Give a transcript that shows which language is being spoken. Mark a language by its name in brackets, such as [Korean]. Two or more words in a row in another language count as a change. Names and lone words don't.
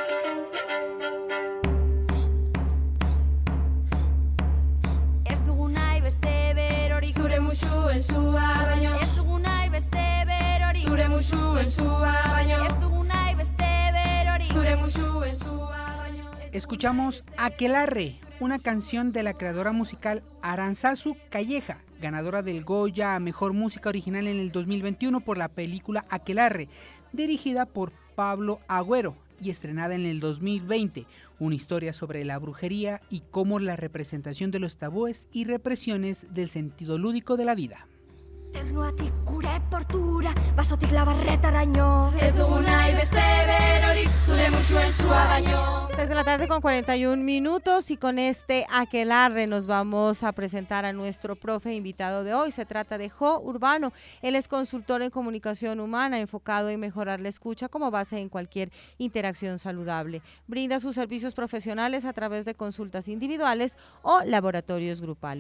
[Basque] Ez dugu nahi beste berorik, zure musuen zua baino. Ez dugu nahi beste berorik, zure musuen zua baino. Ez dugu nahi beste berorik, zure musuen zua baino. [Spanish] Escuchamos Aquelarre, una canción de la creadora musical Arantzazu Calleja, ganadora del Goya a Mejor Música Original en el 2021 por la película Aquelarre, dirigida por Pablo Agüero y estrenada en el 2020, una historia sobre la brujería y cómo la representación de los tabúes y represiones del sentido lúdico de la vida. [Basque] Ternuatik gure portura, basotik labarretaraino. Ez dugu nahi beste berorik, zure musuen zua baino. [Spanish] 3 de la tarde con 41 minutos y con este aquelarre nos vamos a presentar a nuestro profe invitado de hoy. Se trata de Jo Urbano. Él es consultor en comunicación humana enfocado en mejorar la escucha como base en cualquier interacción saludable. Brinda sus servicios profesionales a través de consultas individuales o laboratorios grupales.